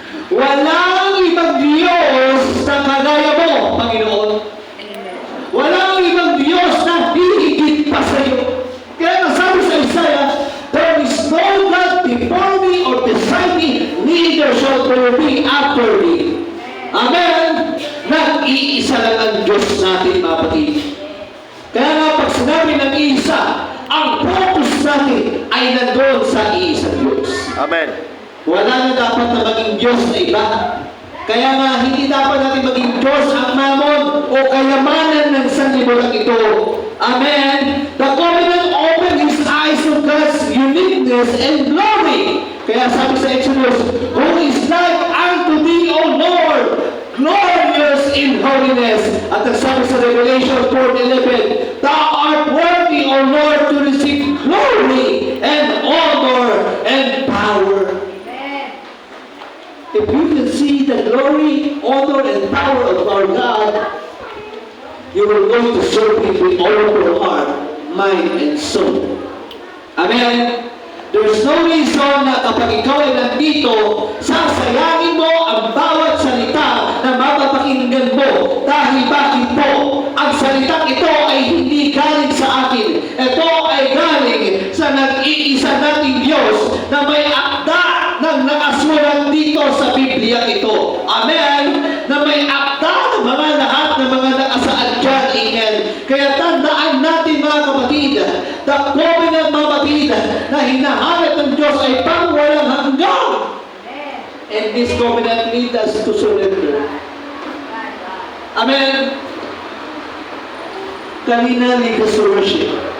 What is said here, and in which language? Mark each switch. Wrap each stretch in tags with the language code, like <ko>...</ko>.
<tl>Walang ibang Diyos na kagaya mo, Panginoon. Walang ibang Diyos na hihigit pa sa iyo. Kaya nasabi sa Isaiah,</tl> <en>"There is no God before me or beside me, neither shall there be after me." Amen?</en> <tl>Nag-iisa lang ang Diyos natin, mga kapatid. Kaya nga pag sinabi ng isa, ang focus natin ay nandoon sa iisa Diyos. Amen. Wala na dapat na maging Diyos na iba. Kaya nga, hindi dapat natin maging Diyos ang mamon o kayamanan ng sanlibutan ito. Amen?</tl> <en>The covenant opened his eyes to God's uniqueness and glory.</en> <tl>Kaya sabi sa Exodus,</tl> <en>"Who is like unto thee, O Lord, glorious in holiness."</en> <tl>At sabi sa</tl> <en>Revelation 4:11, "Thou art worthy, O Lord, to receive glory and honor and power." If you can see the glory, honor, and power of our God, you will go to serve Him with all of your heart, mind, and soul. Amen? There's no reason</en> <tl>na kapag ikaw ay nandito, sasayangin mo ang bawat salita na mapapakinggan mo. Dahil bakit po? Ang salitang ito ay hindi galing sa akin. Ito ay galing sa nag-iisa nating Diyos na may akda ng nakasulat dito sa Biblia ito. Amen? Na may akda ng mga lahat ng mga nakasaad dyan. Amen? Kaya tandaan natin, mga kapatid, the covenant, mga kapatid, na hinahanap ng Diyos ay pangwalang hanggang.</tl> <en>And this covenant leads us to surrender. Amen?</en> <tl>Kanina,</tl> <en>lead us to worship.</en>